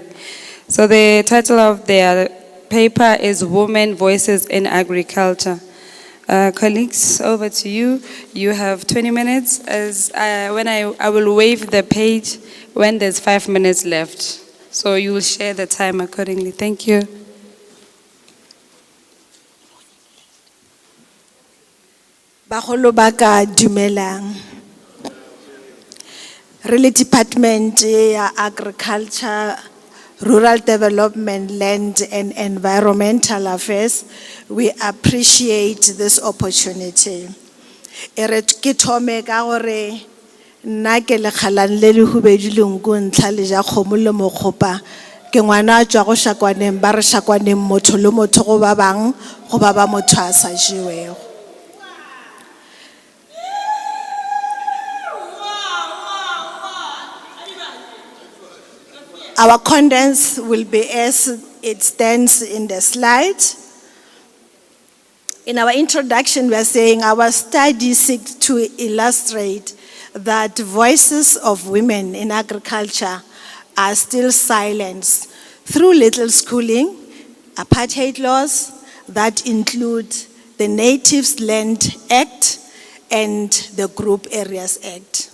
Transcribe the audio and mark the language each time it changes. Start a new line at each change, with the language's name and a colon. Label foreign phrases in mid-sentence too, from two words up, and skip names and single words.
English: So the title of their paper is Women Voices in Agriculture. Colleagues, over to you. You have 20 minutes. I will waive the page when there's 5 minutes left. So you will share the time accordingly. Thank you.
Northern Sotho: Bagolo baka dumelang.
English: Really Department ya Agriculture, Rural Development, Land and Environmental Affairs, we appreciate this opportunity.
Northern Sotho: Ere ke thome ka gore nna ke le kgalang le le hubedileng go ntlha le ja kgomo le mokgopa ke ngwana a tswa go shakwaneng ba re shakwaneng motho le motho go ba bang go ba ba motho a sa jewego.
English: Our contents will be as it stands in the slide. In our introduction, we are saying our study seeks to illustrate that voices of women in agriculture are still silenced through little schooling, apartheid laws that include the Natives Land Act and the Group Areas Act.